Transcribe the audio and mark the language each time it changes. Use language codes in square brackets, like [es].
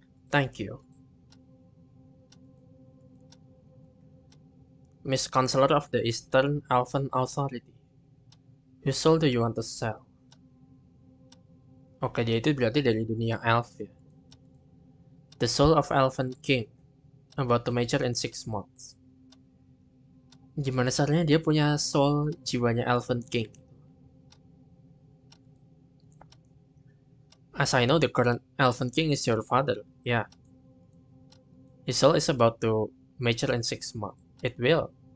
[en] Thank you. Miss Counselor of the Eastern Elven Authority. Whose soul do you want to sell? [id] Oke, dia itu berarti dari dunia elf ya. [en] The soul of Elven King, about to mature in 6 months. [id] Gimana caranya dia punya soul jiwanya Elven King? [en] As I know, the current Elven King is your father. Yeah. His soul is about to mature in 6 months. It will.